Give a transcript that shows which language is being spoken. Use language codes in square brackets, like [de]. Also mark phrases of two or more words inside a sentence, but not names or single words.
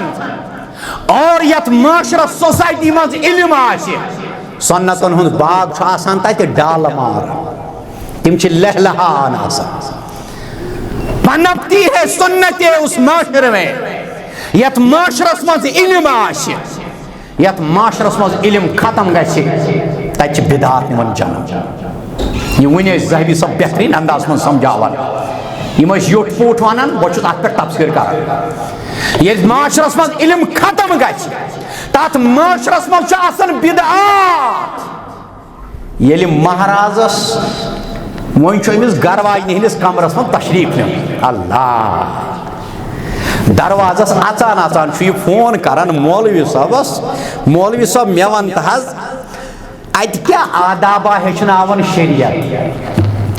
[ks] اور یت معاشرس سوسائٹی مز علم آسہِ, سنتن ہند باغ آسان تتہ ڈال مار, تم چھ لہلہان آسان. [ur] پنپتی ہے سنتیں اس معاشرے میں. [ks] یت معاشرس مز علم آسہِ, یت معاشرس مز علم ختم گژھِ, تتہ چھ بدعات من جنم. یہ ون ذہبی صاحب بہترین انداز من سمجھاوان. یہ یوٹ پوٹ ونان, بہ چھس ات پہ تبصرہ کران. یہ معاشرس مز علم ختم گژھِ, تات معاشرس مز آسان بدعات. ییٚلہِ مہرازس وۄنۍ چھُ أمِس گرٕ واجنہِ ہٕنٛدِس کمرس منٛز تشریٖف نیُن, اللہ دروازس اژان اژان چھُ یہِ فون کران مولوی صٲبس, مولوی صٲب مےٚ ون تہٕ حظ اتہِ کیٛاہ آدابا ہیٚچھناون شریعت.